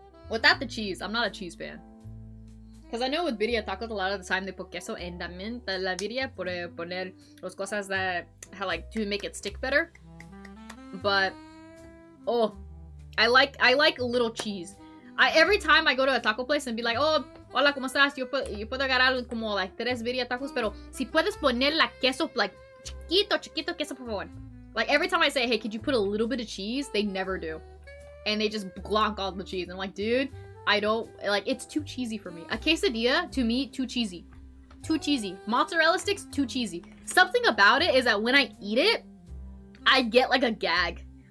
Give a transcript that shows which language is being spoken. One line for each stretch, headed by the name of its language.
English: Without the cheese. I'm not a cheese fan. Because I know with video tacos, a lot of the time they put queso and
Spanish: también la birria por poner las cosas
English: that like to make it stick better. But oh, I like a little cheese. Every time I go to a taco place and be like, oh,
Spanish: hola, ¿cómo estás? Yo puedo agarrar como like 3 birria tacos, pero si puedes poner la queso like chiquito queso por favor.
English: Like every time I say, hey, could you put a little bit of cheese? They never do. And they just glonk all the cheese. I'm like, dude, I don't, like, it's too cheesy for me. A quesadilla, to me, too cheesy. Too cheesy. Mozzarella sticks, too cheesy. Something about it is that when I eat it, I get, like, a gag.